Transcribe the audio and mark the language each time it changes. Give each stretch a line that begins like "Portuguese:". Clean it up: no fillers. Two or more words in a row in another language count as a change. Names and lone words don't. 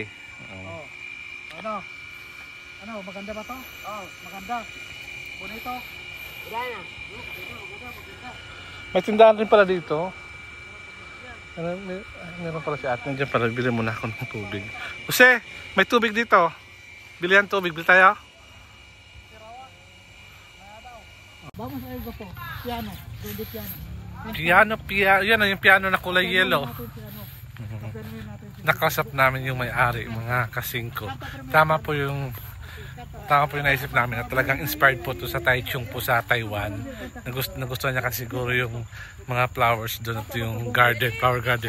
Filipino: Oh. Ano, maganda ba to? Oh, maganda. Bonito. Yan. May tindahan rin pala dito. Meron pala si ate. Nandiyan pala. Bili muna ako ng tubig. Jose, may tubig dito. Bilihan tubig. Bili tayo.
Spanish: Vamos a algo po. Piano. Dundi piano.
Filipino: Piano. Yan yung piano na kulay yellow. Piano. Pagkaroon natin si Nakausap namin yung may-ari, mga kasingko. Tama po yung naisip namin na talagang inspired po to sa Taichung po sa Taiwan. Nagustuhan niya kasi siguro yung mga flowers doon at yung garden,
English: flower garden.